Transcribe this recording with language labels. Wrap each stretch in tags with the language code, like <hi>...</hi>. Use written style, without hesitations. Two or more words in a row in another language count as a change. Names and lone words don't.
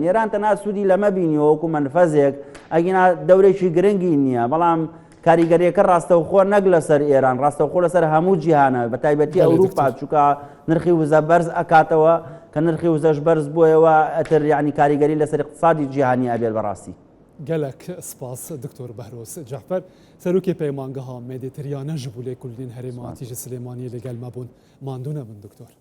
<ckb>ئێران تەنها سوودی لەمە بینیەوە وەکو منفەزێک ئەگینا دەورێکی گرنگی نییە بەڵام کاریگەریەکە ڕاستەوخۆ نەک لەسەر ئێران ڕاستەوخۆ لەسەر هەموو جیهانە بە تایبەتی ئەوروپا چووکە نرخی وزە بەرز ئەکاتەوە کە نرخی وزەش بەرز بۆیەوە ئەتر یعنی کاریگەری لەسەر اقتصادی جیهانی ئەبێت بەڕاستی.</ckb> <ku>gelek spas Dr. Behroz Cehber serokê peymangeha Mediterîyanê ji bo lêkolînên herêma Atî ji Silêmaniyê li gel me bûn. Mandûne min Dr.</ku>